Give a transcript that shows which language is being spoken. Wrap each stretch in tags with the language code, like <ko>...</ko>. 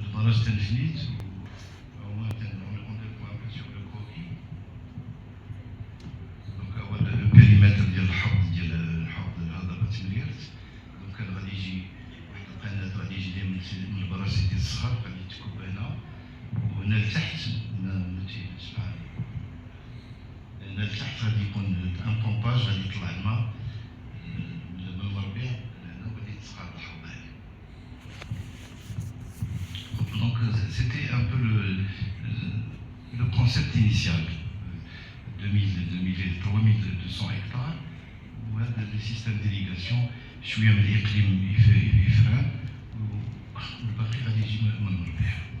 <ar>تنفيذ وهما</ar> <fr>on déploie un peu sur le croquis.</fr> <ar>دونك هو البريمتر ديال الحوض هذا باتمريرت. دونك كان غادي يجي واحد القناه غادي يجي من البراج ديال الصخر غادي تكب هنا وهنا لتحت ما تيبانش معايا هنا لتحت غادي يكون ان بومباج غادي يطلع الماء من المربيع لهنا وغادي يتسقى الحوض هذا.</ar> <fr>Donc c'était un peu le concept initial, 3200 hectares, où le système d'irrigation,</fr> <ar>شوية من الإقليم يفران والباقي غادي يجي من المربيع.</ar>